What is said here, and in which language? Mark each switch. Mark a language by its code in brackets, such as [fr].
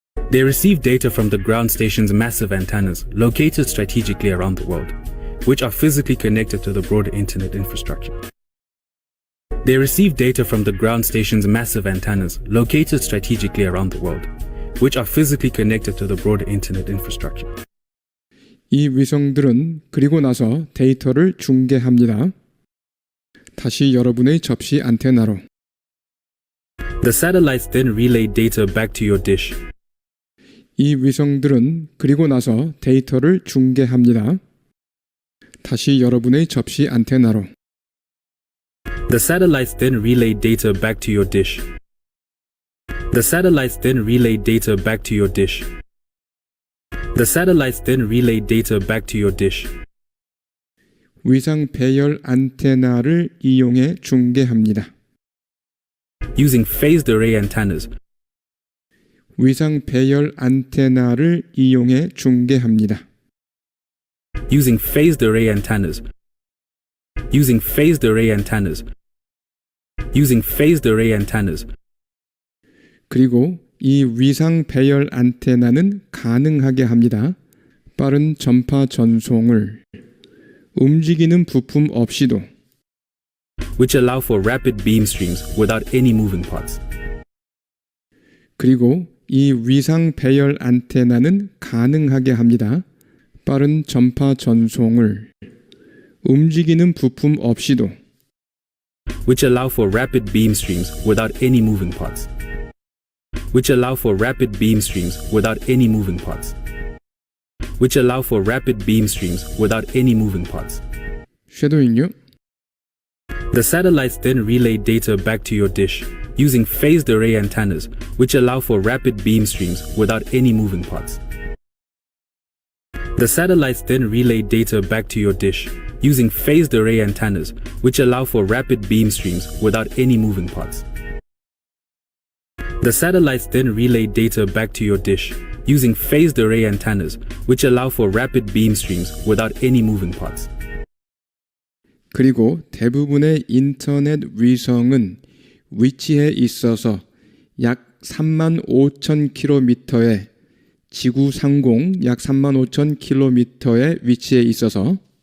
[en] They receive data from the ground station's massive antennas located strategically around the world, which are physically connected to the broader internet infrastructure. They receive data from the ground station's massive antennas located strategically around the world, which are physically connected to the broader internet infrastructure. [ko] 이 위성들은 그리고 나서 데이터를 중계합니다. 다시 여러분의 접시 안테나로. [en] The satellites then relay data back to your dish. [ko] 이 위성들은 그리고 나서 데이터를 중계합니다. 다시 여러분의 접시 안테나로. [en] The satellites then relay data back to your dish. The satellites then relay data back to your dish. The satellites then relay data back to your dish. [ko] 위상 배열 안테나를 이용해 중계합니다. [en] Using phased array antennas. [ko] 위상 배열 안테나를 이용해 중계합니다. [en] Using phased array antennas. Using phased array antennas. Using phased array antennas. [ko] 그리고 이 위상 배열 안테나는 가능하게 합니다. 빠른 전파 전송을 움직이는 부품 없이도 [en] which allow for rapid beam streams without any moving parts. [ko] 그리고 이 위상 배열 안테나는 가능하게 합니다. 빠른 전파 전송을 움직이는 부품 없이도 [en] which allow for rapid beam streams without any moving parts. which allow for rapid beam streams without any moving parts. which allow for rapid beam streams without any moving parts. [ko] 쉐도잉요. [en] The satellites then relay data back to your dish using phased array antennas, which allow for rapid beam streams without any moving parts. The satellites then relay data back to your dish using phased array antennas, which allow for rapid beam streams without any moving parts. The satellites then relay data back to your dish using phased array antennas, which allow for rapid beam streams without any moving parts. [ko] 그리고 대부분의 인터넷 위성은 위치에 있어서 약 35,000km의 지구 상공 약 35,000km의 위치에 있어서